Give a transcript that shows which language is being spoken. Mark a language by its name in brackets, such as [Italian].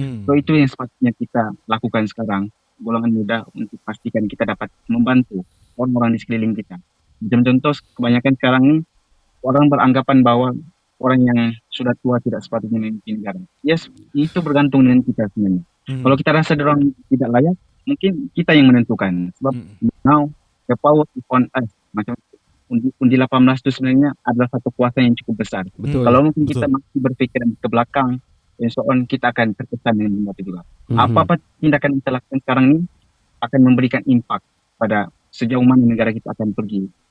[Malay] So itu yang sepatutnya kita lakukan sekarang, golongan muda, untuk pastikan kita dapat membantu orang-orang di sekeliling kita. Macam contoh, kebanyakan sekarang ni orang beranggapan bahwa orang yang sudah tua tidak sepatutnya memimpin negara. Yes, itu bergantung dengan kita sebenarnya. Kalau kita rasa orang tidak layak, mungkin kita yang menentukan. Sebab [English] now the power is on us. [Malay] Macam undi 18 itu sebenarnya adalah satu kuasa yang cukup besar. Kalau mungkin kita masih berfikiran ke belakang, dan so on, kita akan terkesan dengan benda itu juga. Apa-apa tindakan kita lakukan sekarang ini akan memberikan impak pada sejauh mana negara kita akan pergi.